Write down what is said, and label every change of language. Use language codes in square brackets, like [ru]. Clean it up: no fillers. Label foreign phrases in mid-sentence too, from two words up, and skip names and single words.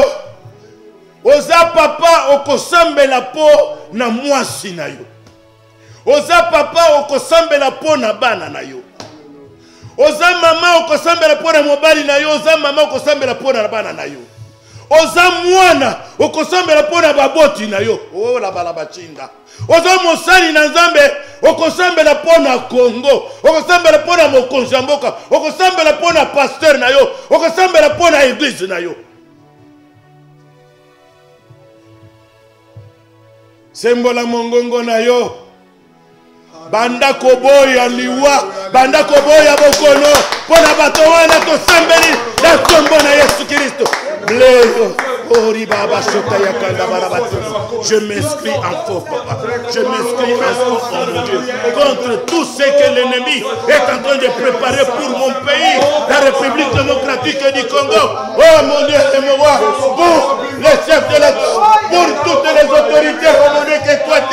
[ln] oza papa okosambela po na mwasi na yo oza papa okosambela po na bana na yo oza mama okosambela po na mobali na yo oza mama okosambela po na bana na yo oza mwana okosambela po na baboti na yo ola balabachinda oza mosali na Nzambe okosambela po na Congo okosambela po na mokonzi ya mboka okosambela po na pasteur na yo okosambela po na église na yo sembola mongongo na yo banda koboya liwa banda koboya bokono pona bato wana tosambeli na kombo na Yesu Kristo Leo ori baba shota ya kanda barabatu [fr] je m'inscris en faux [ln] papa [fr] je m'inscris en faux oh mon Dieu contre tout ce que l'ennemi est en train de préparer pour mon pays la République démocratique du Congo oh mon Dieu et mon roi pour les chefs de l'État pour toutes les autorités oh mon Dieu que toi tu